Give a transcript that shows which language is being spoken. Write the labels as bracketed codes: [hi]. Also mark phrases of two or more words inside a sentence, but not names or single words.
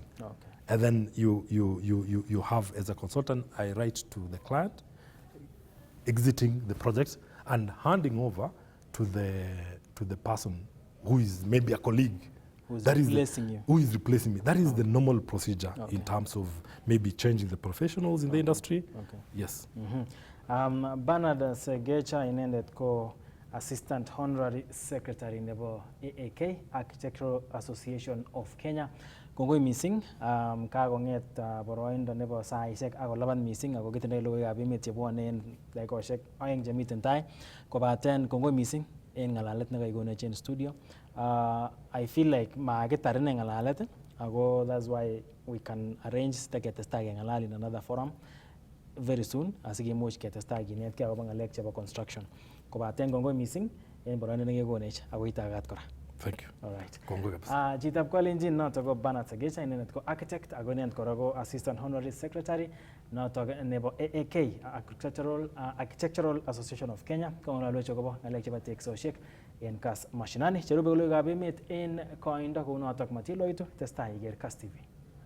[en] And then you have, as a consultant, I write to the client, exiting the project and handing over to the person who is maybe a colleague. Who is replacing me. That is the normal procedure in terms of maybe changing the professionals in the industry. Yes. [kln] Bernard Segecha inendet ko Assistant Honorary Secretary nebo AAK, Architectural Association of Kenya. Kongoi missing, kagonget boroindo nebo saishek ako laban missing ako kitindoi logoiwekab emet chebwone en dakikoshek oeng chemiten tai. Kobaten kongoi missing en ngalalet nekaikonech en studio. [en] I feel like [kln] makitar ine ngalalet ako [en] that's why we can arrange [kln] teketestai kengalal [en] in another forum very soon [kln] asikimuch ketestai kinetkei akobo ngalek chebo construction. Kobaten kongoi missing en boroindo nekekonech ako itagat kora. [en] Thank you. All right. [kln] Kongoi kabisa. Chitab kolenjin noto ko Bernard Segecha, inendet ko architect ako inendet kora ko Assistant Honorary Secretary noto nebo AAK, Architectural Association of Kenya. Kongololwech akobo ngalek chebo teksoshek en Kass Mashinani. Cherube logoiwekab emet en koindo kou notok matiloitu testai iker Kass TV.